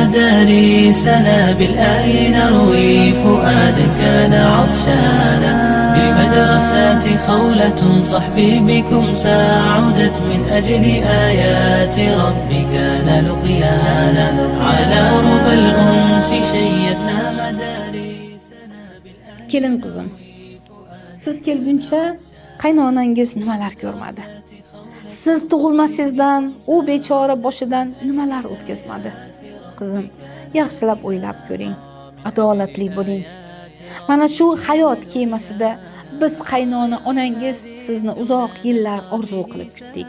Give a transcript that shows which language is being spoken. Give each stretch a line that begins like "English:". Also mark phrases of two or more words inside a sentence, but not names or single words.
Arabic: مدارسنا بالآي نروي فؤادا كان عطشانا بمدرسات خولة صحبي بكم ساعدت من أجل آيات ربي كان لقيانا على ربى الأنس شيدنا مدارسنا
Uzbek: Kelin qizim, siz kelguncha qaynonangiz nimalar ko'rmadi. Siz tug'ilmasingizdan u bechora boshidan nimalar o'tkazmadi. Qizim, yaxshilab o'ylab ko'ring, adolatli bo'ling. Mana shu hayot kemasida biz qaynona onangiz sizni uzoq yillar orzu qilib kutdik.